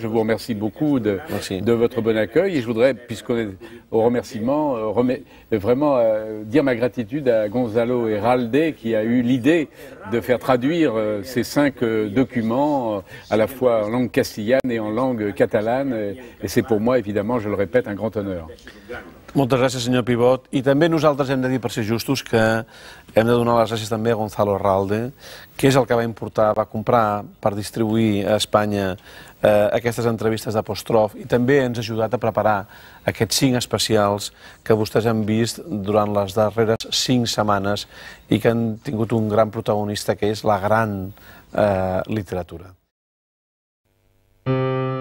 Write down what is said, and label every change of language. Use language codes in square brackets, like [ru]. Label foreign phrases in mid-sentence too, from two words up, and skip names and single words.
[fr] Je vous remercie beaucoup de votre bon accueil et je voudrais, puisqu'on est au remerciement, vraiment dire ma gratitude à Gonzalo Herralde qui a eu l'idée de faire traduire ces 5 documents à la fois en langue castillane et en langue catalane et c'est pour moi évidemment, je le répète, un grand honneur. [ca] Moltes gràcies, senyor Pivot. I també nosaltres hem de dir, per ser justos, que hem de donar les gràcies també a Gonzalo Herralde, que és el que va comprar per distribuir a Espanya aquestes entrevistes d'Apòstrof i també ens ha ajudat a preparar aquests 5 especials que vostès han vist durant les darreres 5 setmanes i que han tingut un gran protagonista que és la gran literatura.